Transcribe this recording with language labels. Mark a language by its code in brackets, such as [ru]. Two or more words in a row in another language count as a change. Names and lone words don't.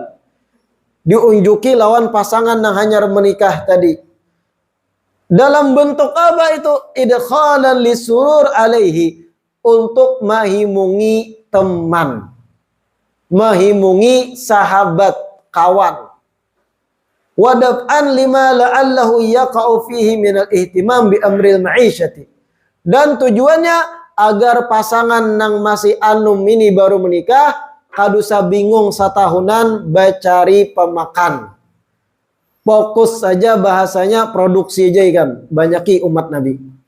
[bjn] Diunjuki lawan pasangan yang hanya menikah tadi. [id] Dalam bentuk apa itu? [ar] إدخالا للسرور عليه, [bjn] untuk mahimungi teman, mahimungi sahabat, kawan. [ar] ودفعا لما لعله يقع فيه من الاهتمام بأمر المعيشة. [bjn] Dan tujuannya agar pasangan nang masih anum ini baru menikah kadusa bingung satahunan bacari pemakan. Fokus saja bahasanya produksi aja kan, banyaki umat Nabi.